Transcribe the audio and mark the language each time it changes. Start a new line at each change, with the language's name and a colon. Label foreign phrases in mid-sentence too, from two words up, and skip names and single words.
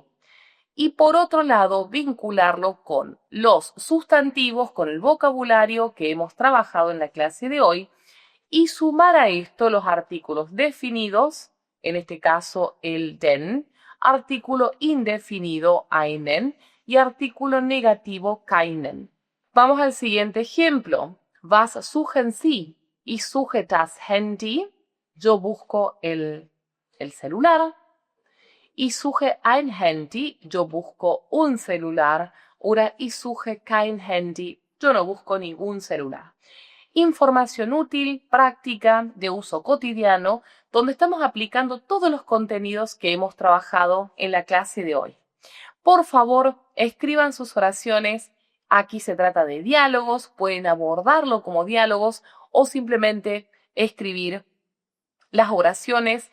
Spanish: Y por otro lado, vincularlo con los sustantivos, con el vocabulario que hemos trabajado en la clase de hoy y sumar a esto los artículos definidos, en este caso el den, artículo indefinido einen y artículo negativo keinen. Vamos al siguiente ejemplo.
German: Was suchen Sie? Ich suche das Handy.
Spanish: Yo busco el celular.
German: Ich suche ein Handy,
Spanish: yo busco un celular,
German: oder ich suche kein Handy,
Spanish: yo no busco ningún celular. Información útil, práctica, de uso cotidiano, donde estamos aplicando todos los contenidos que hemos trabajado en la clase de hoy. Por favor, escriban sus oraciones. Aquí se trata de diálogos, pueden abordarlo como diálogos o simplemente escribir las oraciones.